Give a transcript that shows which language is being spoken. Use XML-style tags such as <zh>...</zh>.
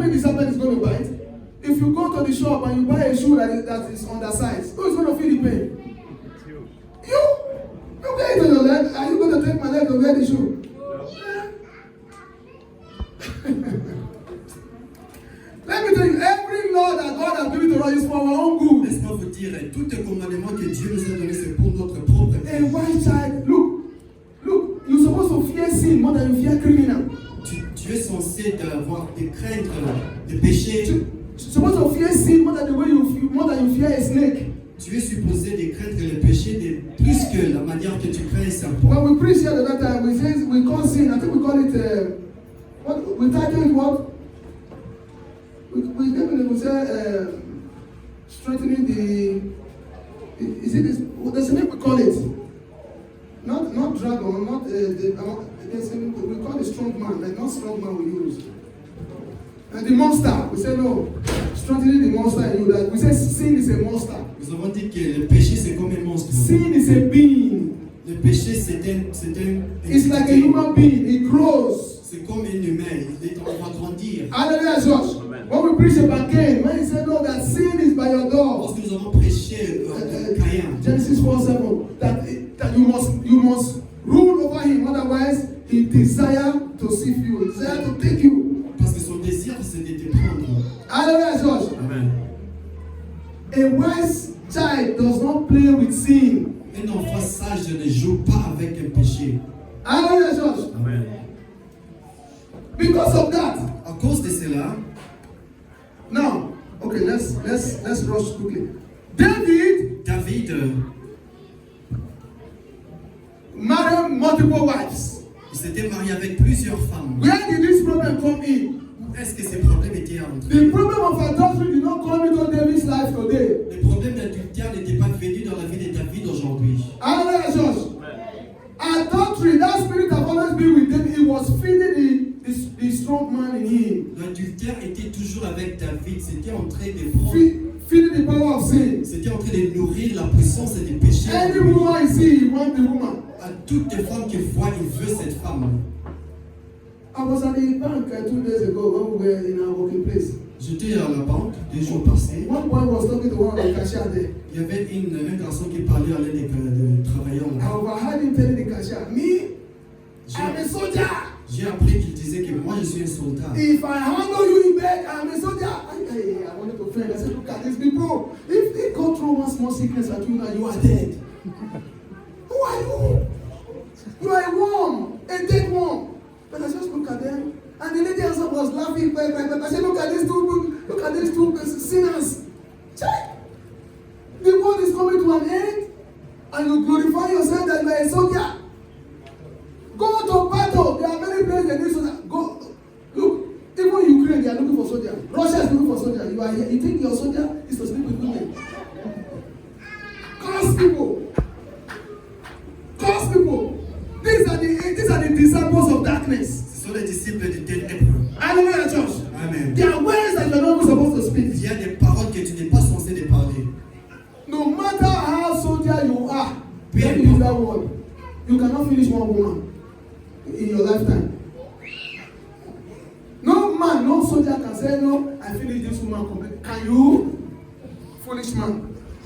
<en>mean the serpent is going to bite. If you go to the shop and you buy a shoe that is undersized, who is going to feel the pain? You. You get it on your leg. Are you going to take my leg to wear the shoe? Let me tell you, every law that God has given to us is for our own good.</en> <fr>Laisse-moi vous dire, tout le commandement que Dieu nous a donné, c'est pour notre propre</fr> <en>A</en> <fr>bien.</fr> <en>wise child, look, you're supposed to fear sin more than you fear criminal.</en> <fr>Tu es censé de craindre le péché.</fr> <en>You're supposed to fear sin more than you fear a snake.</en> <fr>Tu es supposé de craindre le péché plus que la manière que tu crains un serpent.</fr> <en>When we preach here the other time, we call sin. I think we call it what we title it what? We definitely say strengthening the. Is it this? There's a name we call it. Not dragon, not there's a, we call it strong man, like not strong man we use. And the monster, we say no, strengthening the monster in you. Like we say sin is a monster.</en> <fr>Nous avons dit que le péché c'est comme un monstre.</fr> <en>Sin is a being.</en> <fr>Le péché c'est un.</fr> <en>It's like a human being. It grows.</en> <fr>C'est comme un humain. On va grandir.</fr> <en>Hallelujah, church. When we preach about Cain, when he said no, that sin is by your door.</en> <fr>Lorsque nous avons prêché Caïn,</fr> <en>Genesis 4:7, that you must rule over him, otherwise he desire to sift you, he desire to take you.</en> <fr>parce que son désir c'est de te prendre.</fr> <en>Hallelujah, church. Amen. A wise child does not play with sin.</en> <fr>Un enfant sage ne joue pas avec un péché.</fr> <en>Hallelujah, church. Amen. Because of that,</en> <fr>À cause de cela,</fr> <en>now, okay, let's rush quickly. David David married multiple wives.</en> <fr>il s'était marié avec plusieurs femmes.</fr> <en>Where did this problem come in?</en> <fr>presque ces problèmes étaient entrés.</fr> <en>The problem of adultery did not come into David's life today.</en> <fr>Les problèmes d'adultère n'étaient pas venus dans la vie de David aujourd'hui.</fr> <en>Hallelujah, church. Adultery, that spirit have always been with David. It was feeding the strong man in him.</en> <fr>L'adultère était toujours avec David. C'était en train de prendre,</fr> <en>Feeding the power of sin.</en> <fr>c'était en train de nourrir la puissance des péchés.</fr> <en>Any woman you see, you want the woman.</en> <fr>À toutes les femmes qui voient, il veut cette femme.</fr> <en>I was at the bank 2 days ago when we were in our working place.</en> <fr>J'étais à la banque 2 jours passés.</fr> <en>One boy was talking to one of the cashier there.</en> <fr>Il y avait un garçon qui parlait à l'un des travailleurs</fr> <en>I</en> <fr>là.</fr> <en>overheard him telling the cashier, me, I'm a soldier.</en> <fr>J'ai appris qu'il disait que moi je suis un soldat.</fr> <en>If I handle you in bed, I'm a soldier. I wanted to friend. I said, look at these people. If they go through one small sickness at you now, you are dead. Who are you? You are a worm, a dead worm. But I just look at them, and the lady also was laughing. I said, look at these two sinners. Check. The world is coming to an end, and you glorify yourself that you are a soldier. Go to battle. There are many places that need soldiers. Go. Look, even Ukraine, they are looking for soldiers. Russia is looking for soldiers. You are here. You think your soldier is to sleep with women? Curse people. Curse people. These are the disciples of darkness.</en> <fr>Ce sont les disciples des ténèbres.</fr> <en>Hallelujah, church. Amen. There are words that you are not even supposed to speak.</en> <fr>Il y a des paroles que tu n'es pas censé de parler.</fr> <en>No matter how soldier you are, let me use that word. You cannot finish one woman in your lifetime. No man, no soldier can say, no, I finished this woman completely. Can you? Foolish man.</en>